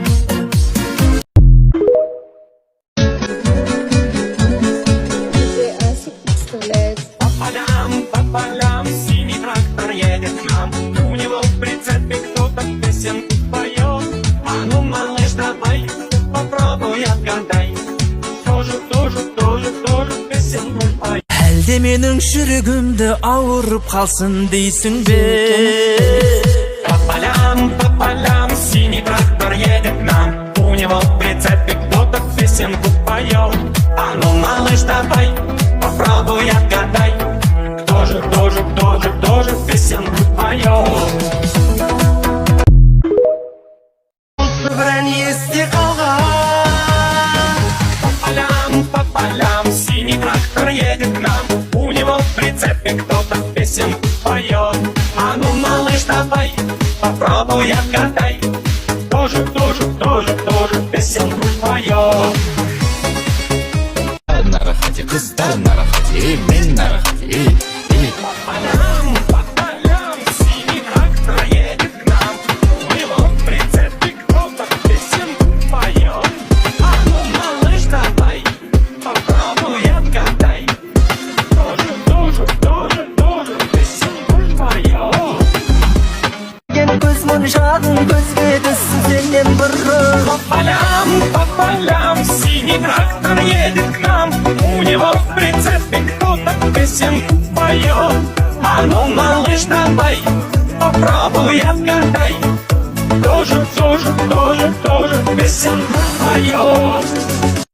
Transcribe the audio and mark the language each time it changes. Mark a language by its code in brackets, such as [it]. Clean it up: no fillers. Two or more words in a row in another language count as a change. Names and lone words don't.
[ru] По полям, синий трактор едет к нам. У него в прицепе кто-то песенку поет. А ну, малыш, давай попробуй, отгадай. Тоже песенку поет. [kk] Әлде менің жүрегімді ауырып қалсын дейсің бе? [ru] По полям, синий трактор едет к нам. У него в прицепе кто-то песенку поет. А ну, малыш, давай попробуй, отгадай. Кто же песенку поет? [kk] Бірін есте қалған. [ru] По полям, синий трактор едет к нам. У него в прицепе кто-то песенку поет. А ну, малыш, давай попробуй, отгадай. Тоже песенку поет. [kk] На рахате, кыздар на рахате, мен на рахате. [ru] По полям, синий трактор едет к нам. У него в прицепе кто-то песенку поет. А ну, малыш, давай попробуй, отгадай. Тоже песенку поет. [kk] Көз моншағың көзге түссін сенен бұрын. [ru] По полям, синий трактор едет к нам. У него в прицепе кто-то песенку поет. А ну, малыш, давай попробуй, отгадай. Тоже песенку поет.